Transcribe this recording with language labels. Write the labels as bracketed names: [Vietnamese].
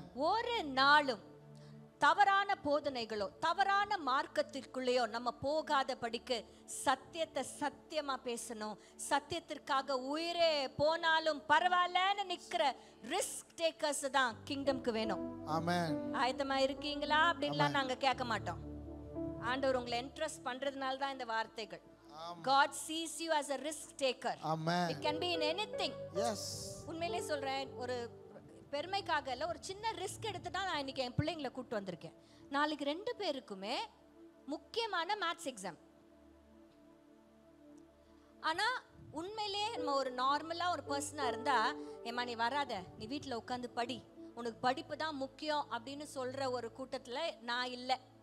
[Tamil] ஒரு நாளும் தவறான போதனைகளோ தவறான மார்க்கத்திற்குள்ளேயோ நம்ம போகாத படிக்கு சத்தியத்தை சத்தியமா பேசணும். சத்தியத்திற்காக உயிரே போனாலும் பரவாயில்லன்னு நிக்கிற ரிஸ்க் டேக்கர்ஸ் தான் கிங்டம்க்கு வேணும். ஆயத்தமா இருக்கீங்களா அப்படின்லாம் நாங்க கேட்க மாட்டோம். ஆண்டவர் உங்களை இன்ட்ரஸ்ட் பண்றதுனால தான் இந்த வார்த்தைகள். [English] God sees you as a risk taker. It can be in anything. Yes. [Tamil] உண்மையிலே சொல்றேன், ஒரு பெருமைக்காக இல்ல, ஒரு சின்ன ரிஸ்க் எடுத்து தான் நான் இன்னைக்கு என் பிள்ளைங்களை கூட்டு வந்திருக்கேன். நாளைக்கு 2 பேருக்குமே முக்கியமான மேத்ஸ் எக்ஸாம். ஆனா உண்மையிலே நம்ம ஒரு நார்மலா ஒரு பர்சனா இருந்தா, ஏமா நீ வராத, நீ வீட்டுல உட்காந்து படி, உனக்கு படிப்பு தான் முக்கியம் அப்படின்னு சொல்ற ஒரு கூட்டத்துல நான் இல்லை.